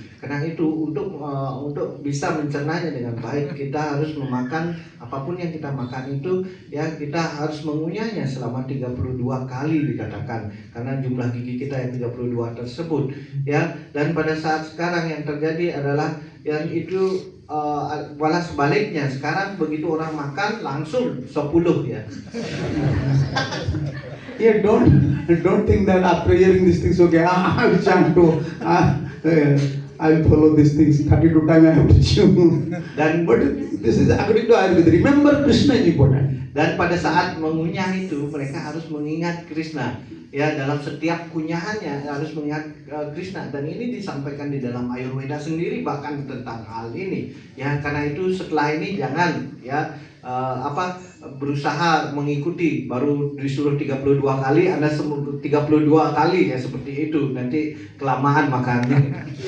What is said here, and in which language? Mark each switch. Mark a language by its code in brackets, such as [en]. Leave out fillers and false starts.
[id] Karena itu untuk bisa mencernanya dengan baik, kita harus memakan apapun yang kita makan itu ya kita harus mengunyahnya selama 32 kali dikatakan, karena jumlah gigi kita yang 32 tersebut ya. Dan pada saat sekarang yang terjadi adalah yang itu malah sebaliknya, sekarang begitu orang makan langsung 10 ya. [en] Yeah, don't think that after hearing these things, okay, I will chant to, I will follow these things 32 times I have to chew. But this is according to Ayurveda. Remember Krishna is important. [id] Dan pada saat mengunyah itu mereka harus mengingat Krishna. Ya, dalam setiap kunyahannya harus mengingat Krishna, dan ini disampaikan di dalam Ayurveda sendiri bahkan tentang hal ini. Ya, karena itu setelah ini jangan ya berusaha mengikuti, baru disuruh 32 kali Anda 32 kali ya seperti itu, nanti kelamaan makannya.